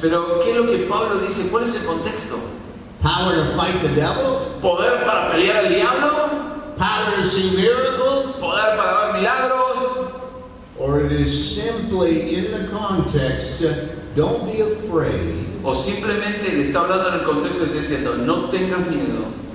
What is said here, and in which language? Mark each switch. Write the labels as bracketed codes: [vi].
[es] Pero, ¿qué es lo que Pablo dice? ¿Cuál es el contexto? [en] Power to fight the devil? [es] ¿Poder para pelear al diablo? [en] Power to see miracles? [es] ¿Poder para ver milagros? [en] Or it is simply in the context, don't be afraid. [es] O simplemente le está hablando en el contexto, está diciendo, no tengas miedo,